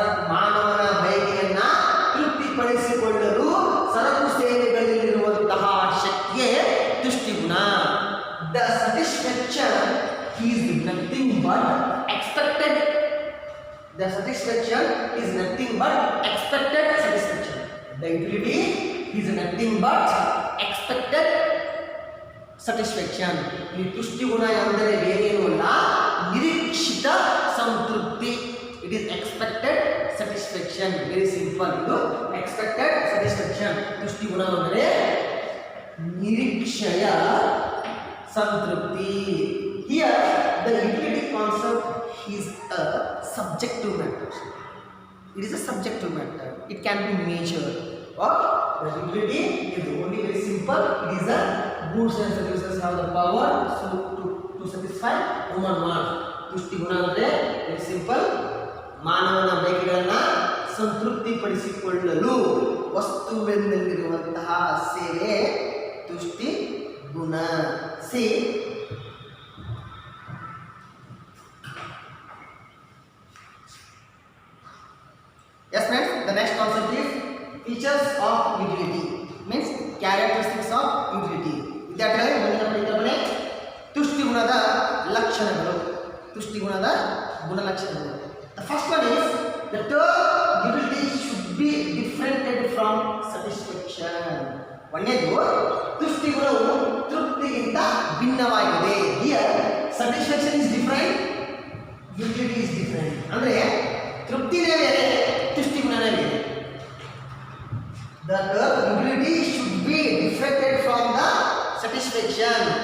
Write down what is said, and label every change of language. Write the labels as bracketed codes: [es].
[kn] ಮಾನವನ ಬಯಕೆಯನ್ನು ತೃಪ್ತಿಪಡಿಸಿಕೊಳ್ಳಲು ಸರಕು ಸೇವೆಗಳಲ್ಲಿರುವಂತಹ ಶಕ್ತಿಯೇ ತುಷ್ಟಿಗುಣ. [en] The satisfaction is nothing but expected. The satisfaction is nothing but expected satisfaction. The utility is nothing but expected satisfaction. [kn] ಈ ತುಷ್ಟಿಗುಣ ಎಂದರೆ ಬೇರೇನೂ ಅಲ್ಲ, ನಿರೀಕ್ಷಿತ ಸಂತೃಪ್ತಿ. [en] It is expected satisfaction. Very simple. ಇದು expected satisfaction. [kn] ತುಷ್ಟಿಗುಣ ಅಂದರೆ ನಿರೀಕ್ಷೆಯ ಸಂತೃಪ್ತಿ. [en] Here the utility concept is a subjective matter. It is a subjective matter. It can be measured. Or the utility is only very simple. It is a goods and services have the power to satisfy human wants. [kn] ತುಷ್ಟಿಗುಣ ಅಂದರೆ [en] very simple. [kn] ಮಾನವನ ಬಯಕೆಗಳನ್ನು ಸಂತೃಪ್ತಿಪಡಿಸಿಕೊಳ್ಳಲು ವಸ್ತುವಿನಲ್ಲಿರುವಂತಹ ಸೇವೆ ತುಷ್ಟಿ ಗುಣ. [en] ಸಿ yes friends, the next concept is features of utility, means characteristics of utility. [kn] ವಿದ್ಯಾರ್ಥಿಗಳೇ, ಮುಂದಿನ ಪರಿಕಲ್ಪನೆ ತುಷ್ಟಿ ಗುಣದ ಲಕ್ಷಣಗಳು. ತುಷ್ಟಿ ಗುಣದ ಗುಣಲಕ್ಷಣಗಳು. [en] The first one is the term utility should be differentiated from satisfaction. [kn] ಒಂದನೇದು ತುಷ್ಟಿ ಗುಣವು ತೃಪ್ತಿಗಿಂತ ಭಿನ್ನವಾಗಿದೆ. [en] Here satisfaction is different, utility is different. [kn] ಅಂದ್ರೆ ತೃಪ್ತಿನೇ ಬೇರೆ, ತುಷ್ಟಿ ಗುಣನೇ ಬೇರೆ. [en] The term utility should be differentiated from the satisfaction.